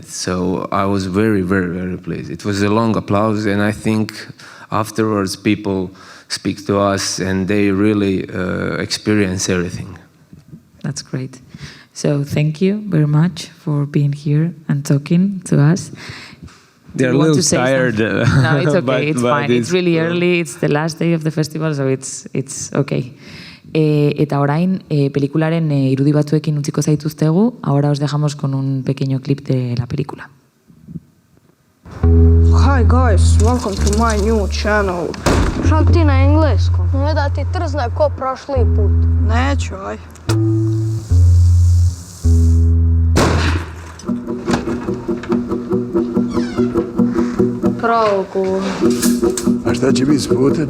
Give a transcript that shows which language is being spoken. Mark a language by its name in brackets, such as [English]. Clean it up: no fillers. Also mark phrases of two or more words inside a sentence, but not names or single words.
[English] So I was very, very, very pleased. It was a long applause, and I think afterwards people speak to us and they really experience everything. That's great. So thank you very much for being here and talking to us. They're a little tired. No, it's okay. It's fine. It's really cool. early. It's the last day of the festival, so it's okay. [Basque] Eta orain, pelikularen irudi batzuekin utziko zaituztegu. [Spanish] Ahora os dejamos con un pequeño clip de la película. [English] Hi guys, welcome to my new channel. [Serbian] Šal ti na engleskom? Ne da ti trzne ko prošli put. Neću, aj. Pravo ko. A šta će biti s putem?